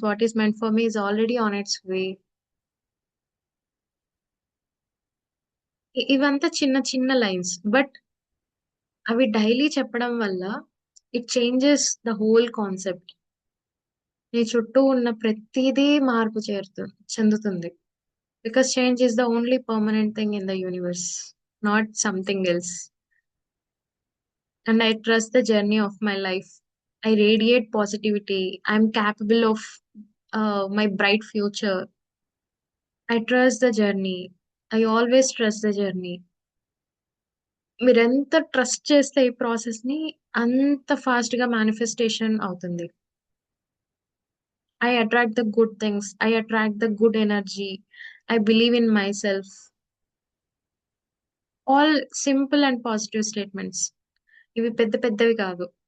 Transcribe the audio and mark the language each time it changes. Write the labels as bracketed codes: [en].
[en] What is meant for me is already on its way. [te] ఇవంతా చిన్న చిన్న [en] lines, but [te] అవి [en] daily [te] చెప్పడం వల్ల [en] It changes the whole concept. [te] నీ చుట్టూ ఉన్న ప్రతిదీ మార్పు చెందుతుంది. [en] Because change is the only permanent thing in the universe, not something else. And I trust the journey of my life. I radiate positivity. I'm capable of my bright future. I trust the journey. I always trust the journey. [te] మీరు ఎంత trust చేస్తే ఈ process ని అంత fast గా manifestation అవుతుంది. [en] I attract the good things, I attract the good energy, I believe in myself. All simple and positive statements. [te] ఇవి పెద్ద పెద్దవి కాదు.